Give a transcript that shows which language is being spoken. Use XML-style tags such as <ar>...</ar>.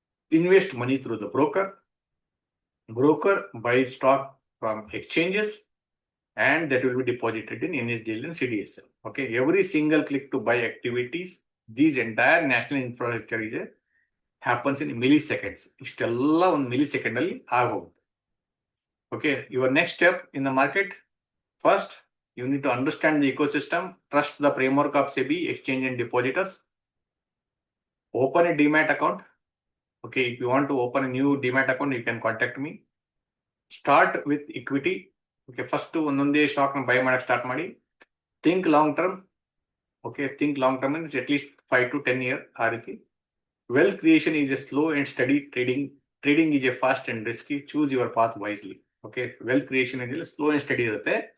<en>invest money through the broker. Broker buys stock from exchanges, and that will be deposited in NSDL and CDSL. Okay, every single click to buy activities, these entire national infrastructure is happens in milliseconds.</en> <kn>ಇಷ್ಟೆಲ್ಲ ಒಂದು millisecond ಅಲ್ಲಿ ಆಗೋಗುತ್ತೆ.</kn> <en>Okay, your next step in the market, first you need to understand the ecosystem, trust the framework of SEBI, exchange and depositors, open a demat account. Okay, if you want to open a new demat account, you can contact me. Start with equity.</en> <kn>Okay, first ಒಂದೊಂದೇ stock by ಮಾಡಕ್ಕೆ start ಮಾಡಿ.</kn> <en>Think long term. Okay, think long term ಅಂದ್ರೆ at least 5 to 10 years ಆ ರೀತಿ. Wealth creation is a slow and steady trading. Trading is a fast and risky. Choose your path wisely. Okay, wealth creation</en> <kn>ಏನಿಲ್ಲ,</kn> <en>Slow and steady ಇರುತ್ತೆ.</en>